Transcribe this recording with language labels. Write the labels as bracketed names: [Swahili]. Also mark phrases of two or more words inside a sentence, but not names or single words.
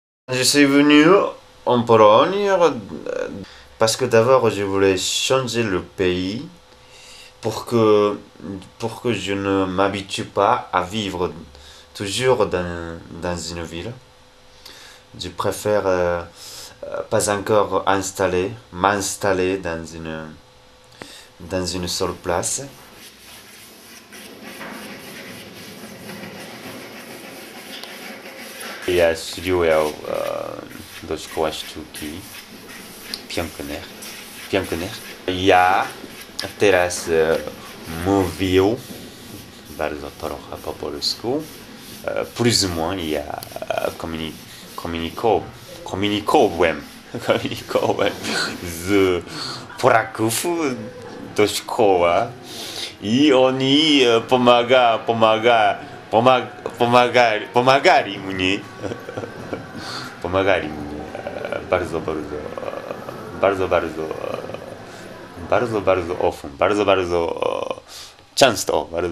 [French] Je suis venu en Pologne parce que d'abord je voulais changer le pays pour que je ne m'habitue pas à vivre toujours dans une ville. Je préfère pas encore m'installer dans une seule place. [Polish] Ja studiuję do szkoły sztuki pięknych. Ja teraz mówię bardzo trochę po polsku. [French] Plus ou moins [Polish] ja komunikowałem z Polaków do szkoły i oni pomagali mnie bardzo often, bardzo często.